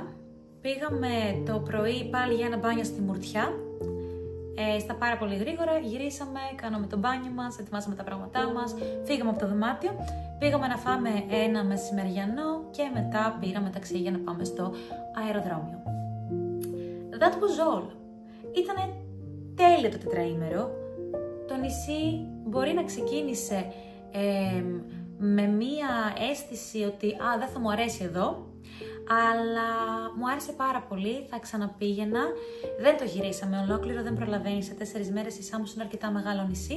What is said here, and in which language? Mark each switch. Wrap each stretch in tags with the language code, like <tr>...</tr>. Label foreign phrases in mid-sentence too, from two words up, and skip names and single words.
<el>Πήγαμε το πρωί πάλι για ένα μπάνιο στη Μουρτιά. Στα πάρα πολύ γρήγορα γυρίσαμε, κάναμε το μπάνιο μας, ετοιμάσαμε τα πράγματά μας, φύγαμε από το δωμάτιο, πήγαμε να φάμε ένα μεσημεριανό και μετά πήραμε ταξί για να πάμε στο αεροδρόμιο.</el> <en>That was all.</en> <el>Ήτανε τέλειο το τετραήμερο. Το νησί μπορεί να ξεκίνησε με μία αίσθηση ότι δεν θα μου αρέσει εδώ, αλλά μου άρεσε πάρα πολύ, θα ξαναπήγαινα. Δεν το γυρίσαμε ολόκληρο, δεν προλαβαίνει σε 4 μέρες, η Σάμος είναι αρκετά μεγάλο νησί.</el>